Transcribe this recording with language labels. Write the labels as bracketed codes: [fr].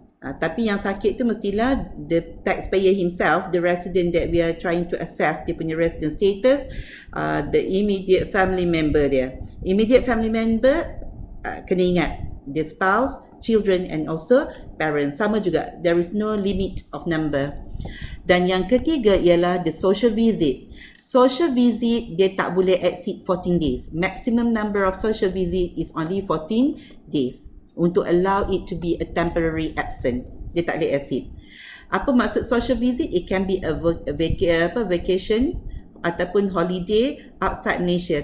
[ms] Tapi yang sakit tu mestilah [en] the taxpayer himself, the resident that we are trying to assess [ms] dia punya [en] resident status, the immediate family member dia. Immediate family member, [ms] kena ingat, [en] the spouse, children and also parents. [ms] Sama juga, [en] there is no limit of number. [ms] Dan yang ketiga ialah the social visit. Social visit, dia tak boleh exceed 14 days. [en] Maximum number of social visit is only 14 days. Untuk allow it to be a temporary absent. [ms] Dia tak boleh [en] exceed. [ms] Apa maksud [en] social visit? It can be a vacation ataupun holiday outside Malaysia.